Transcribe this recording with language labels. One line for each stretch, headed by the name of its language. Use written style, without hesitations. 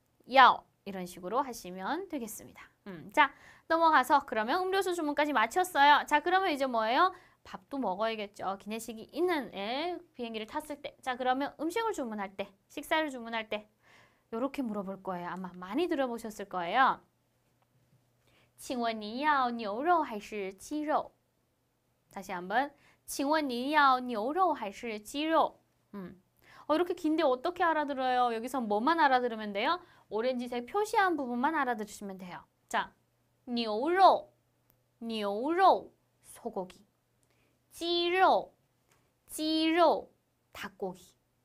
Korean: 要 이런 식으로 하시면 되겠습니다. 자, 넘어가서 그러면 음료수 주문까지 마쳤어요. 자, 그러면 이제 뭐예요? 밥도 먹어야겠죠. 기내식이 있는 비행기를 탔을 때. 자, 그러면 음식을 주문할 때, 식사를 주문할 때 이렇게 물어볼 거예요. 아마 많이 들어보셨을 거예요.
Chinese: 请问您要牛肉还是鸡肉?
Korean: 다시 한번.
Chinese: 请问您要牛肉还是鸡肉?
Korean: 이렇게 긴데 어떻게 알아들어요? 여기서 뭐만 알아들으면 돼요? 오렌지색 표시한 부분만 알아들으시면 돼요. 자, 牛肉, 소고기. 鸡肉, 닭고기.